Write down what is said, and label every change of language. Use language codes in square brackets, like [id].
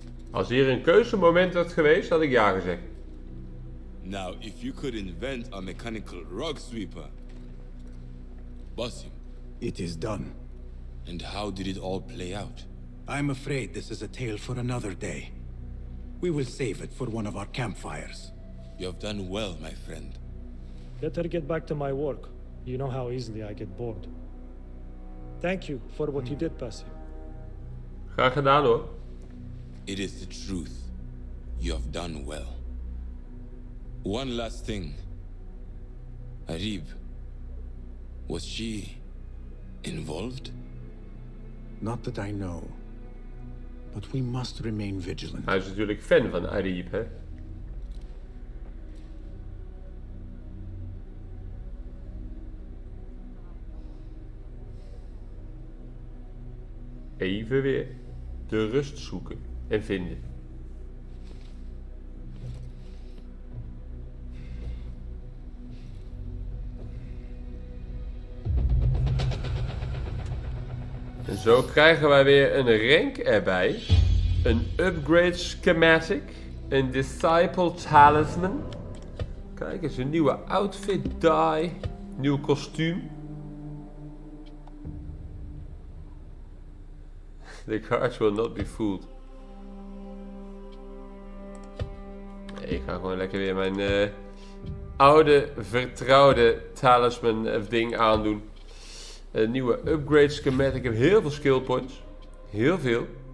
[nl] Als hier een keuzemoment had geweest, had ik ja gezegd. [en] Now, if you could invent a mechanical rug sweeper. Basim. It is done. And how did it all play out? I'm afraid this is a tale for another day. We will save it for one of our campfires. You have done well, my friend. Better get back to my work. You know how easily I get bored. Thank you for what you did, Basim. [nl] Graag gedaan hoor. [en] It is the truth. You have done well. One last thing. Arib, was she involved? Not that I know. But we must remain vigilant. [nl] Hij is natuurlijk fan van Arib, hè? Even weer de rust zoeken en vinden. En zo krijgen wij weer een rank erbij. Een upgrade schematic. Een disciple talisman. Kijk eens, een nieuwe outfit dye. Nieuw kostuum. [en] The cards will not be fooled. [nl] Nee, ik ga gewoon lekker weer mijn oude, vertrouwde talisman ding aandoen. Een nieuwe upgrade schematic. Ik heb heel veel skill points. Heel veel.